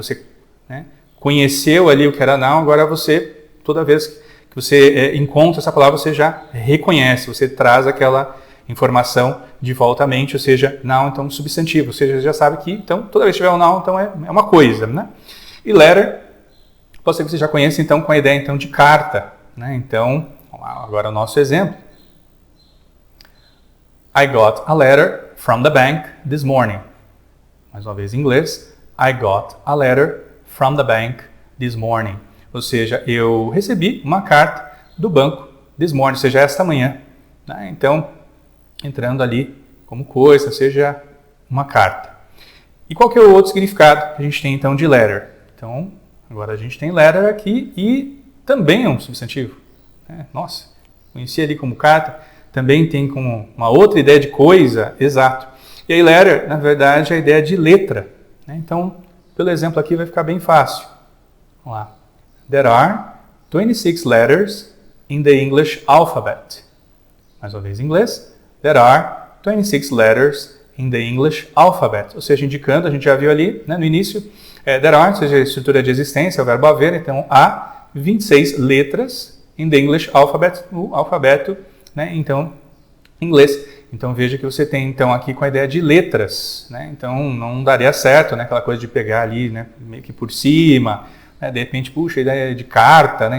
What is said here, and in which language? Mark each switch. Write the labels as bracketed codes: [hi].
[pt] Você, né, conheceu ali o que era noun, agora você, toda vez que você encontra essa palavra, você já reconhece, você traz aquela informação de volta à mente, ou seja, noun, então substantivo, ou seja, você já sabe que, então, toda vez que tiver um noun, então é uma coisa, né? E letter, pode ser que você já conheça, então, com a ideia, então, de carta, né? Então, vamos lá, agora o nosso exemplo. [en] I got a letter from the bank this morning. [pt] Mais uma vez em inglês. [en] I got a letter from the bank this morning. [pt] Ou seja, eu recebi uma carta do banco [en] this morning, [pt] ou seja, esta manhã, né? Então, entrando ali como coisa, seja uma carta. E qual que é o outro significado que a gente tem então de letter? Então, agora a gente tem letter aqui e também é um substantivo. Nossa, conheci ali como carta, também tem como uma outra ideia de coisa, exato. E aí letter, na verdade, é a ideia de letra, né? Então, pelo exemplo aqui vai ficar bem fácil. Vamos lá. [en] There are 26 letters in the English alphabet. [pt] Mais uma vez em inglês. [en] There are 26 letters in the English alphabet. [pt] Ou seja, indicando, a gente já viu ali, né, no início, [en] there are, [pt] ou seja, a estrutura de existência, o verbo haver, então há 26 letras [en] in the English alphabet, [pt] no alfabeto, né, então, inglês. Então veja que você tem então aqui com a ideia de letras, né? Então não daria certo, né, aquela coisa de pegar ali, né, meio que por cima, né, de repente, puxa, a ideia de carta, né?